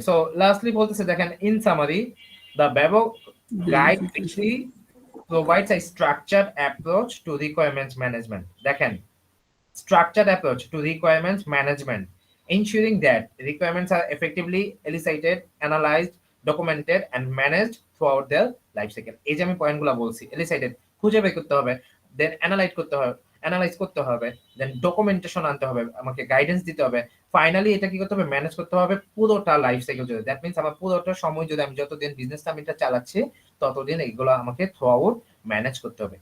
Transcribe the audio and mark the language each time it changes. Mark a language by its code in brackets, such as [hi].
[en] so lastly [bn] বলতেছে দেখেন, [en] In summary the BABOK guide V three provides a structured approach to requirements management. দেখেন, structured approach to requirements management, ensuring that requirements are effectively elicited, analyzed, documented, and managed throughout their life cycle. [bn] এই যে আমি পয়েন্টগুলো বলছি, elicited খুঁজে বের করতে হবে, দেন অ্যানালাইজ করতে হবে, দেন ডকুমেন্টেশন আনতে হবে, আমাকে গাইডেন্স দিতে হবে, ফাইনালি এটা কি করতে হবে, ম্যানেজ করতে হবে পুরোটা লাইফ সাইকেল জুড়ে। দ্যাট মিন্স আমার পুরোটা সময় যদি আমি যতদিন বিজনেসটা আমি এটা চালাচ্ছি ততদিন এগুলো আমাকে থ্রু আউট ম্যানেজ করতে হবে।